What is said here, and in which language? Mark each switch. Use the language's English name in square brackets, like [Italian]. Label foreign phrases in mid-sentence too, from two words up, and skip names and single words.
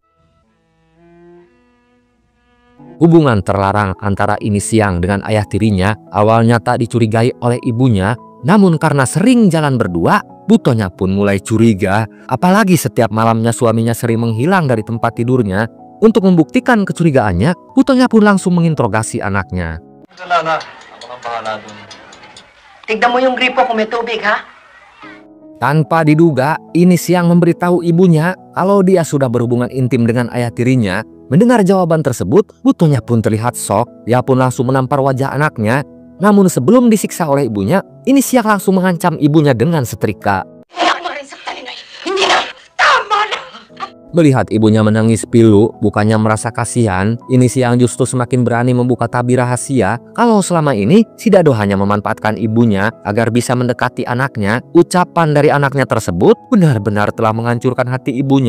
[Indonesian] Hubungan terlarang antara ini Siang dengan ayah tirinya awalnya tak dicurigai oleh ibunya. Namun karena sering jalan berdua, Butonya pun mulai curiga. Apalagi setiap malamnya suaminya sering menghilang dari tempat tidurnya. Untuk membuktikan kecurigaannya, Butonya pun langsung menginterogasi anaknya. [Filipino] Wala na. Ako nang bahala dun. Tignan mo yung gripo kung may tubig, ha? [Indonesian] Tanpa diduga, ini Siang memberitahu ibunya kalau dia sudah berhubungan intim dengan ayah tirinya. Mendengar jawaban tersebut, Butonya pun terlihat shock. Dia pun langsung menampar wajah anaknya. Namun sebelum disiksa oleh ibunya, ini Siang langsung mengancam ibunya dengan setrika. [Filipino] Hindi na! Tama na! [Indonesian] Melihat ibunya menangis pilu, bukannya merasa kasihan, ini Siang justru semakin berani membuka tabir rahasia kalau selama ini si Dado hanya memanfaatkan ibunya agar bisa mendekati anaknya. Ucapan dari anaknya tersebut benar-benar telah menghancurkan hati ibunya.